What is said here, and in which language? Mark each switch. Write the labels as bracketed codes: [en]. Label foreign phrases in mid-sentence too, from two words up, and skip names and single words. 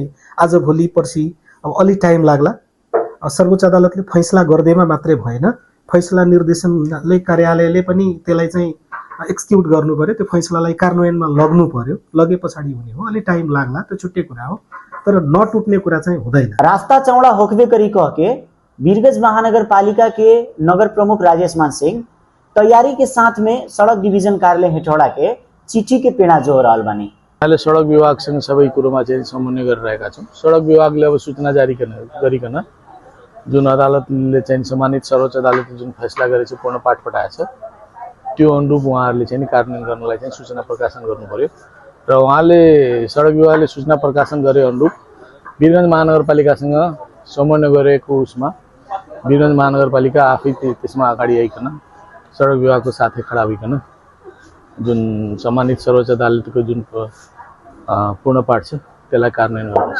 [ne] आज भोलि पर्सि अब अलि टाइम लाग्ला। सर्वोच्च अदालतले फैसला गर्दैमा मात्रै भएन, फैसला निर्देशनले कार्यालयले पनि त्यसलाई चाहिँ एक्जिक्युट गर्नु पर्यो, त्यो फैसलालाई कार्यान्वयनमा लग्नु पर्यो, लगे पछाडि हुने हो, अलि टाइम लाग्ला, त्यो छुट्टै कुरा हो, तर नटुट्ने कुरा चाहिँ हुँदैन। [bho] रास्ता चौड़ा होकबे करी कह के वीरगंज महानगरपालिका के नगर प्रमुख राजेश मान सिंह तैयारी के साथ में सड़क डिवीजन कार्यालय हेटौडा के चिठी के पेड़ा जो रहल बानी। [ne] अहिले सडक विभागसँग सबै कुरोमा चाहिँ समन्वय गरिरहेका छौं। सडक विभागले अब सूचना जारी गरिकन जुन अदालतले चाहिँ सम्मानित सर्वोच्च अदालतले जुन फैसला गरेको छ पूर्ण पाठ पठाएको छ त्यो अनुरूप उहाँहरूले चाहिँ कार्यान्वयन गर्नलाई चाहिँ सूचना प्रकाशन गर्नु पर्यो र उहाँले सडक विभागले सूचना प्रकाशन गरे अनुरूप वीरगंज महानगरपालिकासँग समन्वय गरेको उसमा वीरगंज महानगरपालिका आफै त्यसमा अगाडि आइकन सडक विभागको साथै खडा भइकन जुन सम्मानित सर्वोच्च अदालतको जुन पूर्ण पाठ छ त्यसलाई कार्यान्वयन गर्नुपर्छ।